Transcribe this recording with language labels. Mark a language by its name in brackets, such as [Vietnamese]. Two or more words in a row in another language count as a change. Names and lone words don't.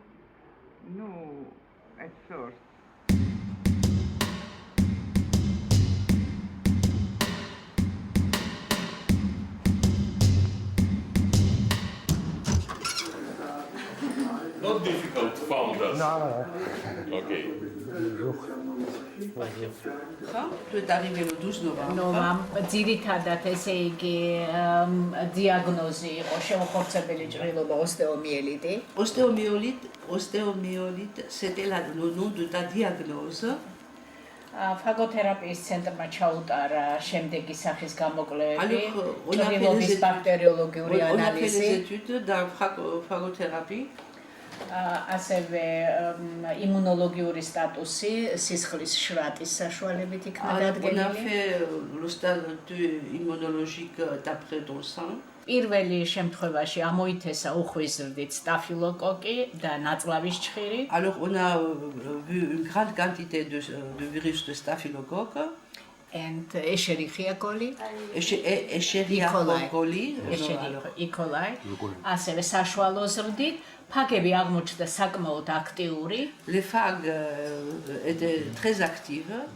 [English] No, at first. Not difficult to find us. No. Okay. [French] Tu es arrivé le 12 novembre. [Georgian] ძირითადად ესე იგი დიაგნოზი იყო შემოხორცებელი ჭრილობა ოსტეომიელიტი. [French] Ostéomyélite, c'était le nom de ta diagnose. [Georgian] ფაგოთერაპიის ცენტრმა ჩაუტარა შემდეგი სახის გამოკვლევები, ჭრილობის ბაქტერიოლოგიური [French] On a fait les [Georgian] ანალიზი. [French] études dans phagothérapie. [Georgian] ასევე იმუნოლოგიური სტატუსი სისხლის შრატის საშუალებით იქნა [French] On a [Georgian] დადგენილი. [French] fait le stade immunologique d'après ton sang. [Georgian] პირველი შემთხვევაში ამოითესა უხვის ზრდით სტაფილოკოკი და ნაწლავის ჭხირი. [French] Alors on a vu une grande quantité de virus de staphylocoque. [English] And Escherichia coli. Escherichia coli. E. coli. [Georgian] ასევე საშუალო ზრდით ფაგები აღმოჩნდა საკმაოდ აქტიური. [French] Les phages étaient très actives.